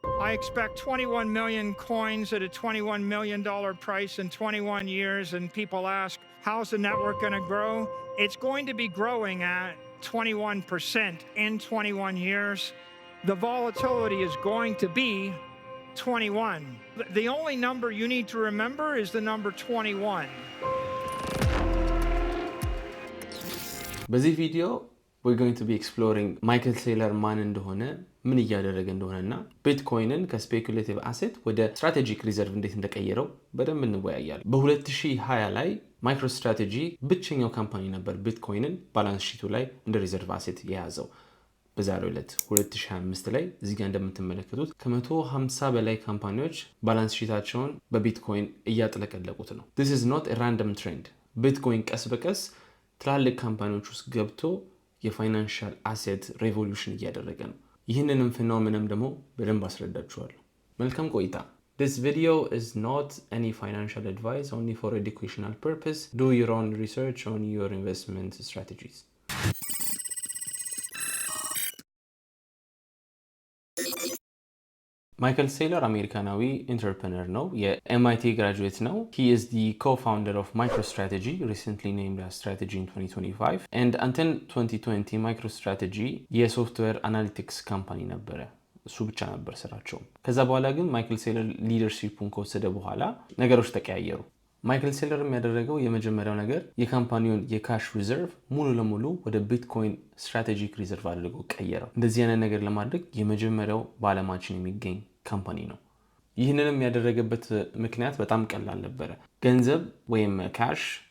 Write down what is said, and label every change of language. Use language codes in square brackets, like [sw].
[en] I expect 21 million coins at a $21 million price in 21 years, and people ask, how's the network going to grow? It's going to be growing at 21% in 21 years. The volatility is going to be 21. The only number you need to remember is the number 21. [am] በዚህ ቪዲዮ [en] we're going to be exploring [am] ማይክል ሴለር ማን እንደሆነ፣ ምን እያደረገ እንደሆነና ቢትኮይንን ከስፔኩሌቲቭ አሴት ወደ ስትራቴጂክ ሪዘርቭ እንዴት እንደቀየረው በደንብ እንወያያለን። በ2020 ላይ ማይክሮስትራቴጂ ብቸኛው ካምፓኒ ነበር ቢትኮይንን ባላንስ ሺቱ ላይ እንደ ሪዘርቭ አሴት የያዘው። በዛሬው ዕለት 2025 ላይ እዚህ ጋር እንደምትመለከቱት ከ150 በላይ ካምፓኒዎች ባላንስ ሺታቸውን በቢትኮይን እያጥለቀለቁት ነው። [en] this is not a random trend. [am] ቢትኮይን ቀስ በቀስ ትላልቅ ካምፓኒዎች ውስጥ ገብቶ የፋይናንሻል አሴት ሬቮሉሽን እያደረገ ነው። ይህንንም ፌኖሜናም ደግሞ በደንብ አስረዳችኋለሁ። መልካም ቆይታ። [en] This video is not any financial advice, only for educational purpose. Do your own research on your investment strategies. [am] ማይክል ሴለር አሜሪካናዊ ኢንተርፕረነር ነው። የኤምአይቲ ግራጁዌት ነው። [en] He is the co-founder of MicroStrategy, recently named as Strategy in 2025. And until [am] 2020 MicroStrategy የሶፍትዌር አናሊቲክስ ካምፓኒ ነበረ። እሱ ብቻ ነበር ስራቸው። ከዛ በኋላ ግን ማይክል ሴለር ሊደርሺፑን ከወሰደ በኋላ ነገሮች ተቀያየሩ። ማይክል ሴለር የሚያደረገው የመጀመሪያው ነገር የካምፓኒውን የካሽ ሪዘርቭ ሙሉ ለሙሉ ወደ ቢትኮይን ስትራቴጂክ ሪዘርቭ አድርጎ ቀየረው። እንደዚህ አይነት ነገር ለማድረግ የመጀመሪያው በዓለማችን የሚገኝ ካምፓኒ ነው። ይህንንም ያደረገበት ምክንያት በጣም ቀላል ነበረ። ገንዘብ ወይም ካሽ